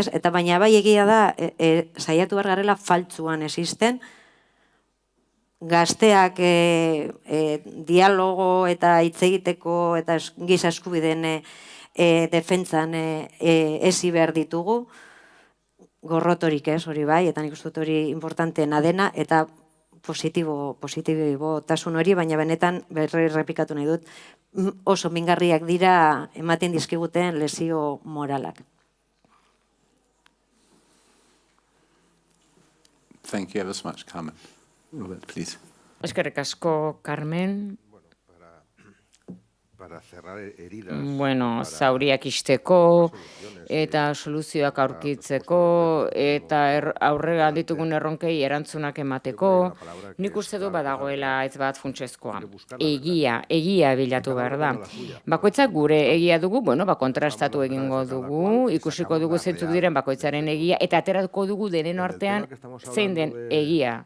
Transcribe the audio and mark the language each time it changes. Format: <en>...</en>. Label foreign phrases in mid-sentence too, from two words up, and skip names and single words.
<eu>Eta baina bai egia da, saiatu behar garela faltzuan existen, gazteak dialogo eta hitz egiteko eta giza eskubideen defentsan ezi behar ditugu, gorrotorik ez, hori bai, eta nik uste dut hori importanteena dena, eta positibotasun hori, baina benetan errepikatu nahi dut, oso mingarriak dira ematen dizkiguten lesio moralak.</eu> <en>Thank you ever so much, Carmen. Robert, please.</en> <eu>Eskerrik asko, Carmen.</eu> <es>Para cerrar heridas.</es> <eu>Bueno, zauriak isteko eta soluzioak aurkitzeko eta aurrera ditugun erronkei erantzunak emateko, nik uste du badagoela ez bat funtsezkoa. Egia bilatu behar da. Bakoitzak gure egia dugu, kontrastatu egingo dugu, ikusiko dugu zeintzuk diren bakoitzaren egia, eta ateratuko dugu denen artean zein den egia.</eu>